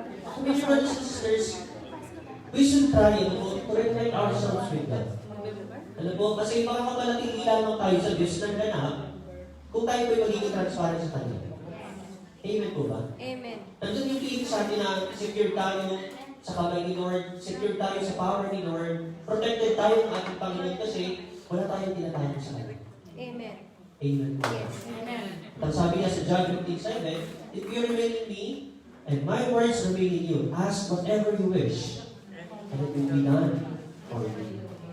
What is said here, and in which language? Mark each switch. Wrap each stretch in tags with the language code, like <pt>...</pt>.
<en>So, my brothers and sisters, we should try to reconnect ourselves with God.</en> <tl>Alam po, kasi makakapalatili lamang tayo sa Diyos ng ganap kung tayo po'y magiging transparent sa Kanya. Amen po ba? Amen. Nandun yung feeling sa atin na secure tayo sa kamay ni Lord, secure tayo sa power ni Lord, protected tayo ng ating Panginoon kasi wala tayong tinatayo sa Kanya. Amen. Amen po. Yes. Amen. Ang sabi niya sa</tl> <en>John 15:7, if you remain in me, and my words remain in you, ask whatever you wish, and it will be done for you.</en>